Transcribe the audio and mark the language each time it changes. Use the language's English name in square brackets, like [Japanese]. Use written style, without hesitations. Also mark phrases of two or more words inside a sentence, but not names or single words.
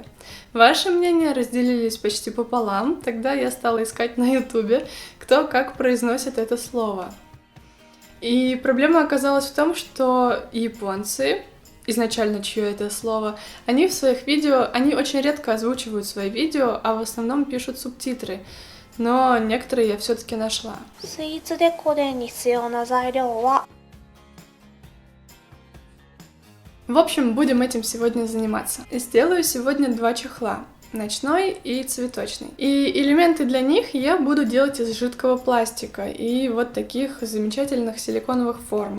[Russian] Ваши мнения разделились почти пополам, тогда я стала искать на ютубе, кто как произносит это слово. И проблема оказалась в том, что японцы, изначально чье это слово, они в своих видео, они очень редко озвучивают свои видео, а в основном пишут субтитры. Но некоторые я все-таки нашла. [Japanese] スイーツデコレに必要な材料は [Russian] В общем, будем этим сегодня заниматься. Сделаю сегодня 2 чехла. Ночной и цветочный. И элементы для них я буду делать из жидкого пластика и вот таких замечательных силиконовых форм.